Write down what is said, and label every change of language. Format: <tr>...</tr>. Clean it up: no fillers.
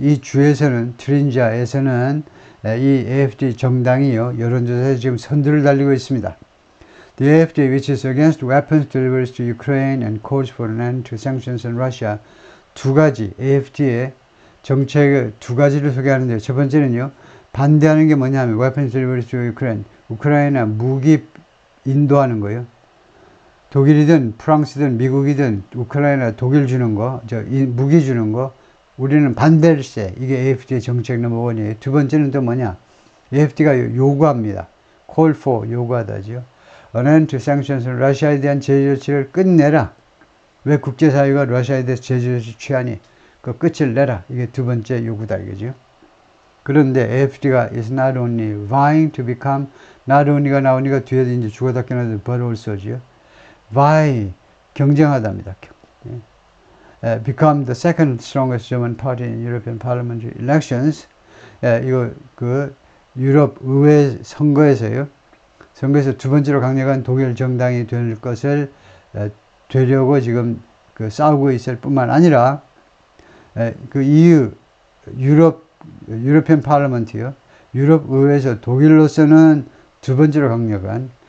<ko>이 주에서는 트린지아에서는 이 AFD 정당이요. 여론조사에서 지금 선두를 달리고 있습니다.</ko> <en>The AFD, which is against weapons deliveries to Ukraine and calls for an end to sanctions on Russia.</en> <ko>두 가지 AFD의 정책 두 가지를 소개하는데요. 첫 번째는요. 반대하는 게 뭐냐면</ko> <en>weapons deliveries to Ukraine.</en> <ko>우크라이나 무기 인도하는 거예요. 독일이든 프랑스든 미국이든 우크라이나 독일 주는 거, 무기 주는 거 우리는 반대일세. 이게 AFD의 정책 넘버 1이에요. 두 번째는 또 뭐냐? AFD가 요구합니다. call for 요구하다죠.</ko> <en>An end to sanctions,</en> <ko>러시아에 대한 제재 조치를 끝내라. 왜 국제사회가 러시아에 대해서 제재 조치 취하니? 그 끝을 내라. 이게 두 번째 요구다 이거죠. 그런데 AFD가</ko> <en>is not only vying to become,</en> <ko>not only가 나오니까 뒤에도 이제 주어답게 나오는데 but also죠. vie, 경쟁하답니다.</ko> <en>become the second strongest German party in European Parliamentary elections.</en> <ko>이거 그 유럽 의회 선거에서 두 번째로 강력한 독일 정당이 될 것을 되려고 지금 그 싸우고 있을 뿐만 아니라 그 EU 유로피안 파르먼트요. 유럽 의회에서 독일로서는 두 번째로 강력한</ko>